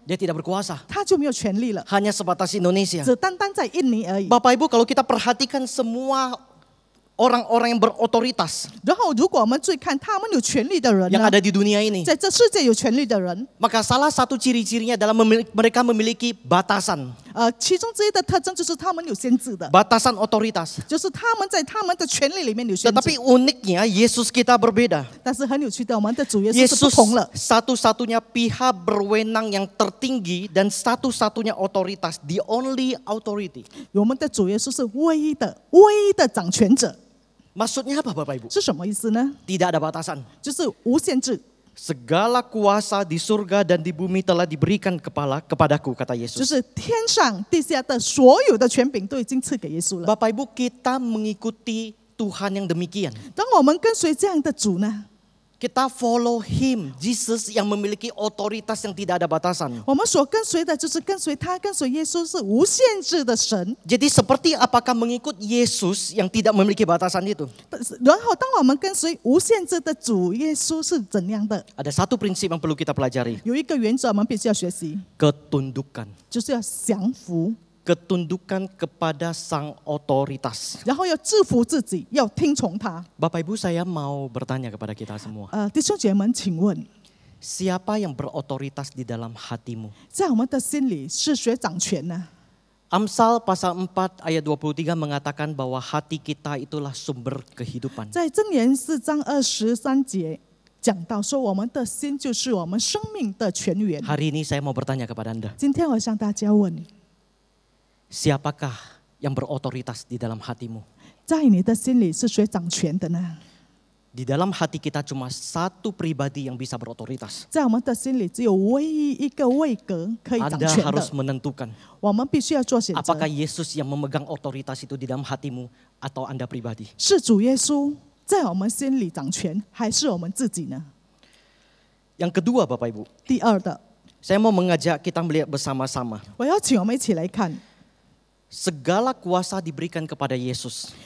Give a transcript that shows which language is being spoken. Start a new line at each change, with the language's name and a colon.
Indonesian: dia tidak berkuasa.
Chinese: 他就没有权利了，
Indonesian: Hanya sebatas Indonesia.
Chinese: 只单单在印尼而已。
Indonesian: Bapak Ibu, kalau kita perhatikan semua orang-orang yang berotoritas
Chinese: 然后如果我们注意看他们有权利的人
Indonesian: yang
Chinese: 呢，
Indonesian: ada di dunia ini,
Chinese: 在这世界有权利的人，
Indonesian: maka salah satu ciri-cirinya adalah mereka memiliki batasan.
Chinese: 其中之一的特征就是他们有限制的，
Indonesian: Batasan otoritas.
Chinese: 就是他们在他们的权利里面有限
Indonesian: Tetapi
Chinese: 制。
Indonesian: uniknya Yesus kita berbeda.
Chinese: 但是很有趣的，我们的主耶稣是不
Indonesian: Yesus
Chinese: 同了。
Indonesian: satu-satunya pihak berwenang yang tertinggi dan satu-satunya otoritas,
English: the only authority.
Chinese: 我们的主耶稣是唯一的掌权者，
Indonesian: Maksudnya apa Bapak Ibu?
Chinese: 是什么意思呢？
Indonesian: Tidak ada batasan.
Chinese: 就是无限制。
Indonesian: Segala kuasa di surga dan di bumi telah diberikan kepadaku, kata
Chinese: 就
Indonesian: Yesus.
Chinese: 是天上地下的所有的权柄都已经赐给耶稣了。
Indonesian: Bapak Ibu, kita mengikuti Tuhan yang demikian.
Chinese: 当我们跟随这样的主呢，
Indonesian: Kita
English: follow Him,
Indonesian: Jesus yang memiliki otoritas yang tidak ada batasan.
Chinese: 我们所跟随的就是跟随他，跟随耶稣是无限制的神。
Indonesian: Jadi seperti apakah mengikut Yesus yang tidak memiliki batasan itu?
Chinese: 然后，当我们跟随无限制的主耶稣是怎样的？
Indonesian: Ada satu prinsip yang perlu kita pelajari.
Chinese: 有一个原则我们必须要学习，
Indonesian: Ketundukan.
Chinese: 就是要降服，
Indonesian: Ketundukan kepada sang otoritas.
Chinese: 然后要制服自己，要听从他。
Indonesian: Bapak Ibu, saya mau bertanya kepada kita semua.
Chinese: 弟兄姐妹们，请问，
Indonesian: Siapa yang berotoritas di dalam hatimu?
Chinese: 在我们的心里是谁掌权呢？
Indonesian: Amsal pasal 4 ayat 23 mengatakan bahwa hati kita itulah sumber kehidupan.
Chinese: 在箴言4章23节讲到说，我们的心就是我们生命的泉源。
Indonesian: Hari ini saya mau bertanya kepada Anda.
Chinese: 今天我向大家问，
Indonesian: Siapakah yang berotoritas di dalam hatimu?
Chinese: 在你的心里是谁掌权的呢？
Indonesian: Di dalam hati kita cuma satu pribadi yang bisa berotoritas.
Chinese: 在我们的心里，只有唯一一个位格可以掌
Indonesian: Anda
Chinese: 权
Indonesian: harus
Chinese: 的。
Indonesian: menentukan
Chinese: 我们必须要做选择
Indonesian: apakah，Yesus yang memegang otoritas itu di dalam hatimu atau Anda pribadi.
Chinese: 是主耶稣在我们心里掌权，还是我们自己呢？
Indonesian: Yang kedua Bapak Ibu,
Chinese: 第二的，
Indonesian: saya mau mengajak kita melihat bersama-sama.
Chinese: 我要请我们一起来看，
Indonesian: Segala kuasa diberikan kepada Yesus.